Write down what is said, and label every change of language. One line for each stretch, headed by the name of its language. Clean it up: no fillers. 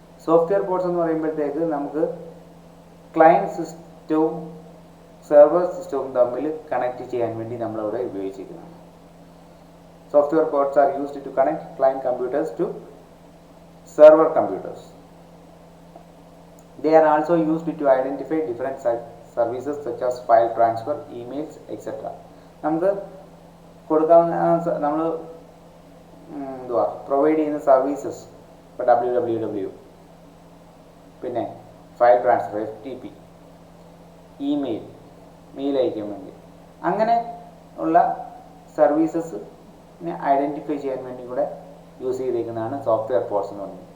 Malayalam: Software ports എന്ന് പറയുമ്പോഴത്തേക്ക് നമുക്ക് ക്ലയൻറ്റ് സിസ്റ്റവും സെർവർ സിസ്റ്റവും തമ്മിൽ കണക്ട് ചെയ്യാൻ വേണ്ടി നമ്മളിവിടെ ഉപയോഗിച്ചിരിക്കുന്നതാണ്.
English: Software ports are used to connect client computers to server computers. They are also used to identify different services such as file transfer, emails, etc.
Malayalam: നമുക്ക് കൊടുക്കാവുന്ന, നമ്മൾ എന്തുവാ പ്രൊവൈഡ് ചെയ്യുന്ന സർവീസസ്, ഇപ്പോൾ www, പിന്നെ file transfer FTP, email, mail അയക്കാൻ വേണ്ടി, അങ്ങനെ ഉള്ള സർവീസസിനെ ഐഡൻറ്റിഫൈ ചെയ്യാൻ വേണ്ടി കൂടെ യൂസ് ചെയ്തിരിക്കുന്നതാണ് സോഫ്റ്റ്വെയർ പോർട്സ് എന്ന് പറയുന്നത്.